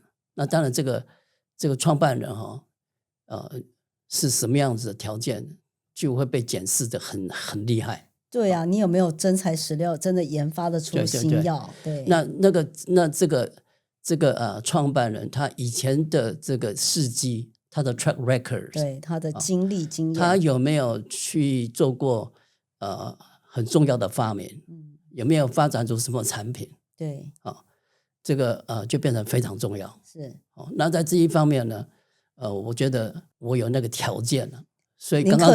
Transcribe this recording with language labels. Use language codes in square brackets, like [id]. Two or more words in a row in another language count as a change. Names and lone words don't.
[zh] 那當然，這個創辦人是什麼樣子的條件，就會被檢視的很厲害。對啊，你有沒有真材實料，真的研發得出新藥？对，這個創辦人他以前的這個事蹟，他的 [en] track record， [zh] 對他的經歷經驗，他有沒有去做過很重要的發明？有沒有發展出什麼產品？对，這個就變成非常重要。是那在這一方面呢，我覺得我有那個條件了，所以剛剛